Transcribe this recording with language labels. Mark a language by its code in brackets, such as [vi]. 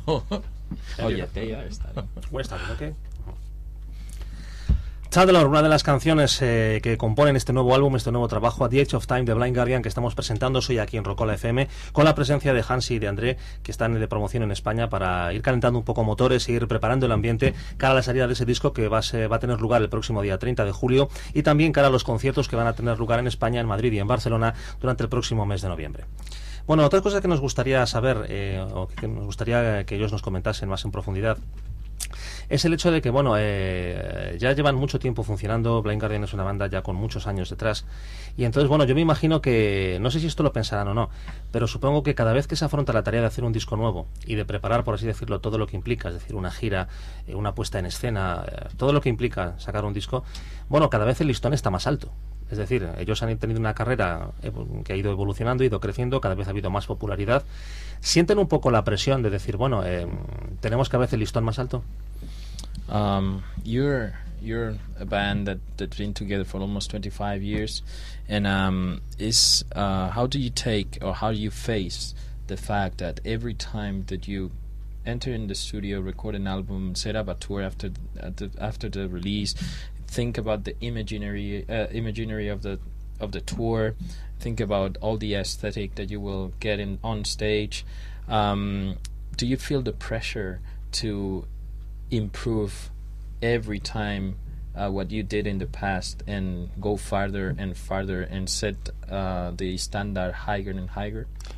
[en] Oh yeah, they are starting. We're starting, okay. [es] Chandler, una de las canciones que componen este nuevo álbum, este nuevo trabajo, A The Edge of Time de Blind Guardian, que estamos presentando hoy aquí en Rockola FM, con la presencia de Hansi y de André, que están de promoción en España, para ir calentando un poco motores e ir preparando el ambiente cara a la salida de ese disco que va a tener lugar el próximo día 30 de julio, y también cara a los conciertos que van a tener lugar en España, en Madrid y en Barcelona durante el próximo mes de noviembre. Bueno, otra cosa que nos gustaría saber, o que nos gustaría que ellos nos comentasen más en profundidad, es el hecho de que, bueno, ya llevan mucho tiempo funcionando. Blind Guardian es una banda ya con muchos años detrás, y entonces, bueno, yo me imagino que, no sé si esto lo pensarán o no, pero supongo que cada vez que se afronta la tarea de hacer un disco nuevo y de preparar, por así decirlo, todo lo que implica, es decir, una gira, una puesta en escena, todo lo que implica sacar un disco, bueno, cada vez el listón está más alto. Es decir, ellos han tenido una carrera que ha ido evolucionando, ha ido creciendo, cada vez ha habido más popularidad. ¿Sienten un poco la presión de decir, bueno, tenemos cada vez el listón más alto? [en] You're a band that's been together for almost 25 years, and how do you take, or how do you face the fact that every time that you enter in the studio, record an album, set up a tour after the release, think about the imaginary of the tour, think about all the aesthetic that you will get in on stage, do you feel the pressure to improve every time what you did in the past and go farther and farther and set the standard higher and higher?